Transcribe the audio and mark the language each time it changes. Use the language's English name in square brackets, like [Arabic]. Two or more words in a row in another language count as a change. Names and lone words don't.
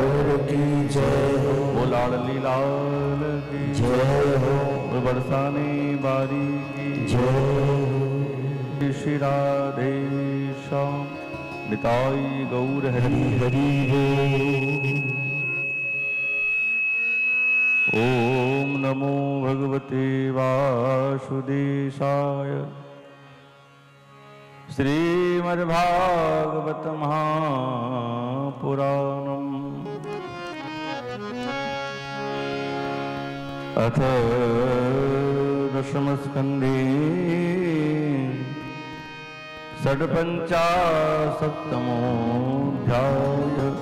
[Hindi] की जय हो, वो लाडली लाल की जय हो, वो बरसाने बारी की जय हो। श्री राधे श्याम निताई गौर हरि हरि हो। [Sanskrit] ओम नमो भगवते वासुदेवाय। श्रीमद्भागवत महापुराणम् अथ दशमस्कन्धे षड्पञ्चाशत्तमोऽध्याय।